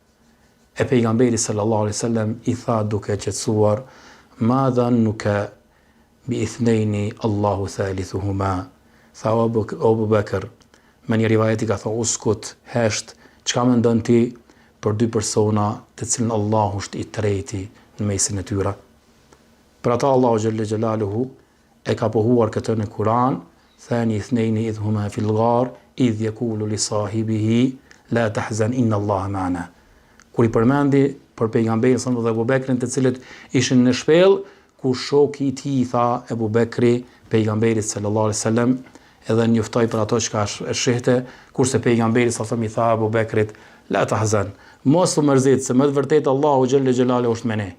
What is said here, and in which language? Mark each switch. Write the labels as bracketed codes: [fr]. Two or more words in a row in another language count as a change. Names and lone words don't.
[sq] E pejgamberi [ar] صلى الله عليه وسلم [sq] i tha duke qetësuar, [ar] ما ظنك باثنين الله ثالثهما. [sq] Tha Abu Bekr, me një rivajeti ka thënë uskut, hesht, çka mendon ti për dy persona të cilën Allahu është i treti në mesin e tyre? Për ata Allahu [ar] جل جلاله [sq] e ka pohuar këtë në Kur'an, [ar] ثاني اثنين إذ هما في الغار إذ يقول لصاحبه لا تحزن إن الله معنا. [sq] Kur i përmendi për pejgamberin [ar] صلى الله عليه وسلم [sq] dhe Abu Bekrin, të cilët ishin në shpellë, ku shoku i tij tha Abu Bekri pejgamberit [ar] صلى الله عليه وسلم, [sq] edhe njoftoi për ato çka shihte, kurse pejgamberi [ar] صلى الله عليه وسلم [sq] i tha Abu Bekrit, [ar] لا تحزن, [sq] mos u mërzit, se më të vërtetë Allahu [ar] جل جلاله [sq] është me ne.